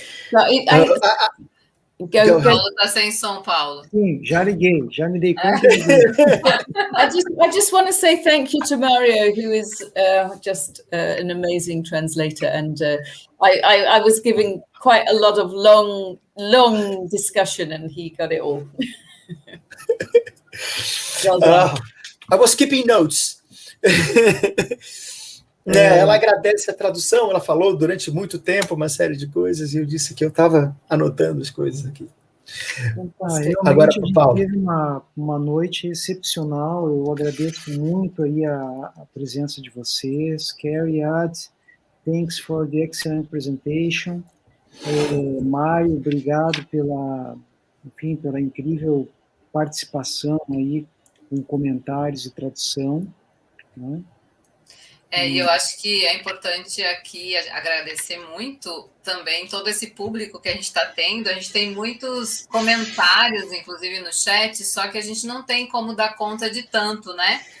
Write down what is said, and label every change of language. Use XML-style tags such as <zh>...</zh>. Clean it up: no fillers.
<pt>Paulo está sem som, Paulo. Sim, já liguei, já me dei conta.</pt> <en>I just want to say thank you to Mario, who is just an amazing translator, and I was giving quite a lot of long discussion, and he got it all. Well done. I was keeping notes.</en> <pt>Ela agradece a tradução, ela falou durante muito tempo uma série de coisas, e eu disse que eu estava anotando as coisas aqui. Realmente Agora, a gente Paulo. teve uma noite excepcional. Eu agradeço muito aí a presença de vocês.</pt> <en>Cariad, thanks for the excellent presentation.</en> <pt>Mário, obrigado pela incrível participação aí, com comentários e tradução, né? E eu acho que é importante aqui agradecer muito também todo esse público que a gente está tendo. A gente tem muitos comentários, inclusive no chat, só que a gente não tem como dar conta de tanto, né?</pt>